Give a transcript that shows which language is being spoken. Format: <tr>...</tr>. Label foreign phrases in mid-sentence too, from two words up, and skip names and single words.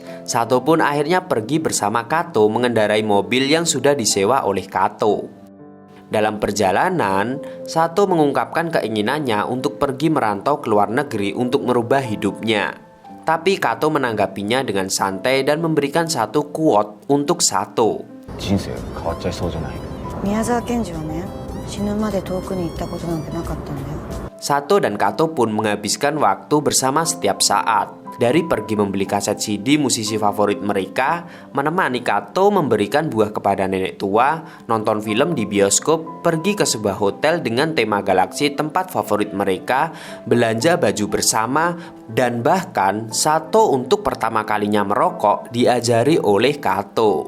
<id>Sato pun akhirnya pergi bersama Kato mengendarai mobil yang sudah disewa oleh Kato. Dalam perjalanan, Sato mengungkapkan keinginannya untuk pergi merantau ke luar negeri untuk merubah hidupnya. Tapi Kato menanggapinya dengan santai dan memberikan satu quote untuk Sato.</id> <ja>人生が変わっちゃいそうじゃない。宮沢賢治はね、死ぬまで遠くに行ったことなんてなかったんだよ。</ja> <id>Sato dan Kato pun menghabiskan waktu bersama setiap saat. Dari pergi membeli kaset CD musisi favorit mereka, menemani Kato memberikan buah kepada nenek tua, nonton film di bioskop, pergi ke sebuah hotel dengan tema galaksi tempat favorit mereka, belanja baju bersama, dan bahkan Sato untuk pertama kalinya merokok diajari oleh Kato.</id>